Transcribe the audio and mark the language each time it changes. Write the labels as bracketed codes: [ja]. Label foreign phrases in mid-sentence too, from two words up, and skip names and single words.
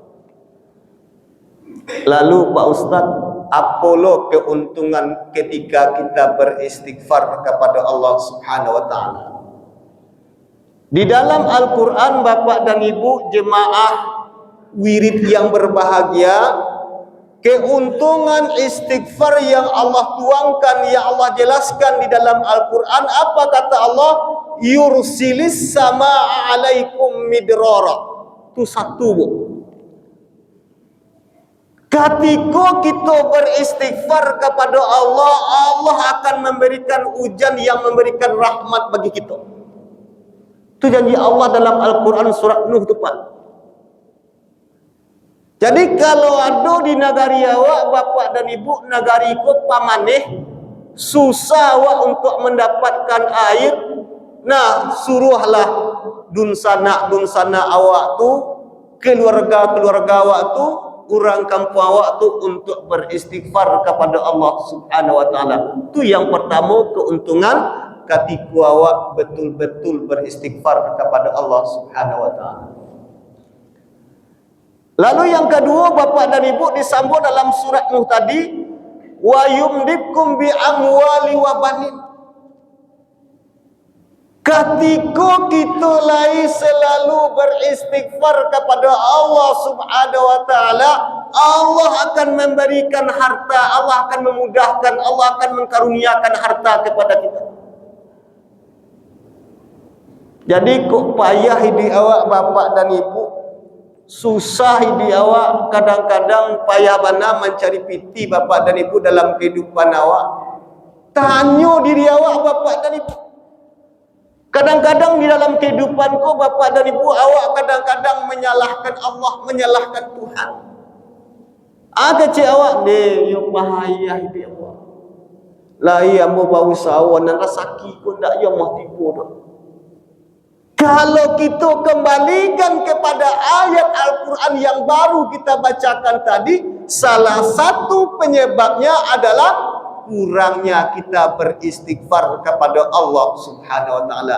[id] Lalu Pak Ustaz, apolo keuntungan ketika kita beristighfar kepada Allah [ar] سبحانه وتعالى? [id] Di dalam Al-Quran Bapak dan Ibu jemaah wirid yang berbahagia, keuntungan istighfar yang Allah tuangkan, yang Allah jelaskan di dalam Al-Quran, apa kata Allah? [ar] يرسل السماء عليكم مدرارا. [id] Itu satu Bu. Ketika kita beristighfar kepada Allah, Allah akan memberikan hujan yang memberikan rahmat bagi kita. Itu janji Allah dalam Al-Quran surat Nuh itu Pak. Jadi kalau ada di negari awak Bapak dan Ibu, negari ikut pamaneh, susah awak untuk mendapatkan air, nah suruhlah [min] dunsana awak tu, keluarga awak tu, orang kampung awak tu [id] untuk beristighfar kepada Allah [ar] سبحانه وتعالى. [id] Itu yang pertama keuntungan ketika awak betul-betul beristighfar kepada Allah [ar] سبحانه وتعالى. [id] Lalu yang kedua Bapak dan Ibu disambung dalam surat Nuh tadi, [ar] ويمددكم بأموال وبنين. [id] Ketika kita lai selalu beristighfar kepada Allah [ar] سبحانه وتعالى, [id] Allah akan memberikan harta, Allah akan memudahkan, Allah akan mengkaruniakan harta kepada kita. Jadi kok payah hidup awak bapak dan ibu, susah hidup awak, kadang-kadang payah bana mencari piti bapak dan ibu dalam kehidupan awak. Tanya diri awak bapak dan ibu. Kadang-kadang di dalam kehidupanku bapak dan ibu, awak kadang-kadang menyalahkan Allah, menyalahkan Tuhan. [min] Kecil awak ni, yo bahaya hidup awak. Lai ambo bau sawan dan rasaki ko ndak yo mah tipu dah. [id] Kalau kita kembalikan kepada ayat Al-Quran yang baru kita bacakan tadi, salah satu penyebabnya adalah kurangnya kita beristighfar kepada Allah [ar] سبحانه وتعالى.